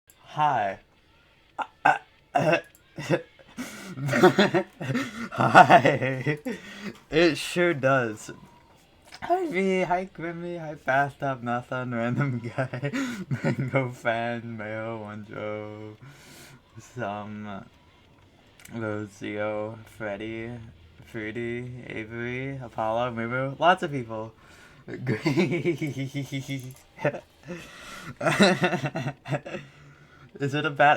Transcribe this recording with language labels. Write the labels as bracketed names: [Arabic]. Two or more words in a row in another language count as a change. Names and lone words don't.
[English] Hi. Hi. It sure does. Hi V, hi Grimmy, hi Bathtub, Nathan, random guy, Mango fan, Mayo, Wonjo, some Rosio, Freddy, Fruity, Avery, Apollo, Mimu, lots of people. Is it a bad?